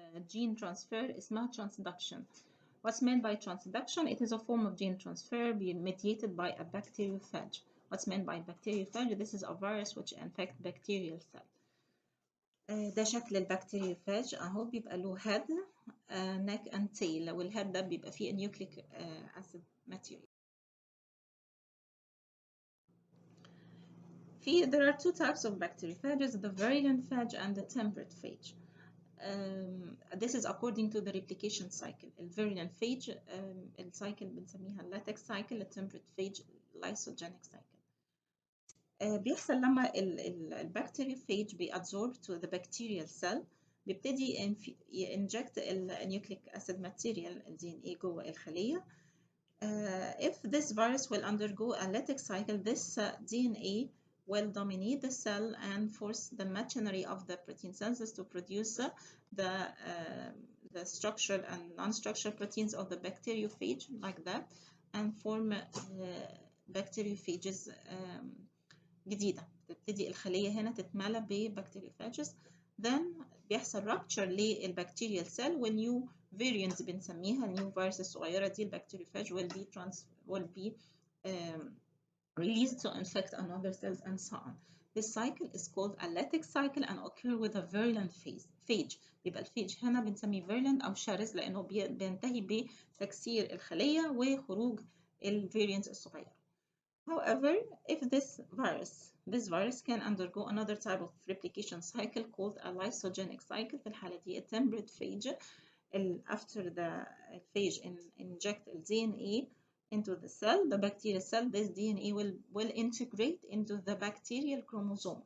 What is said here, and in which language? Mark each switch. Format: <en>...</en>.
<en>Gene transfer</en> <ar>اسمها</ar> <en>transduction. What's meant by transduction? It is a form of gene transfer mediated by a bacteriophage. What's meant by bacteriophage? This is a virus which infects bacterial cell.</en> <ar>ده شكل البكتيريوفاج اهو، بيبقى له</ar> <en>head, neck and tail،</en> <ar>والhead ده بيبقى فيه nucleic acid material.</ar> <en>There are two types of bacteriophages, the virulent phage and the temperate phage. This is according to the replication cycle.</en> <ar>الفيرينال phage السايكل بنسميها اللاتكس cycle، الtemperate phage lysogenic cycle. بيحصل لما البكتيريوفاج بيabsorb</ar> <en>to the bacterial cell،</en> <ar>بيبتدي ينجكت النيوكليك اسيد ماتيريال DNA جوه الخلية.</ar> <en>If this virus will undergo a lytic cycle, this DNA will dominate the cell and force the machinery of the protein synthesis to produce the structural and non-structural proteins of the bacteriophage like that, and form bacteriophages</en> <ar>جديدة. تبتدي الخلية هنا تتملى ببكتيريوفاجز.</ar> <en>Then بيحصل rupture للبكتيريال cell والنيو variants</en> <ar>بنسميها النيو فيروس الصغيرة دي البكتيريوفاج</ar> <en>will be released to infect another cells and so on. This cycle is called a lytic cycle and occur with a virulent phage.</en> <ar>يبقى الفيج هنا بنسميه virulent أو شرس لأنه بينتهي بتكسير الخلية وخروج الفاريانتس الصغيرة.</ar> <en>However, if this virus can undergo another type of replication cycle called a lysogenic cycle.</en> <ar>في الحالة دي</ar> <en>a temperate phage. After the phage inject the DNA into the cell, the bacterial cell, this DNA will integrate into the bacterial chromosome.</en>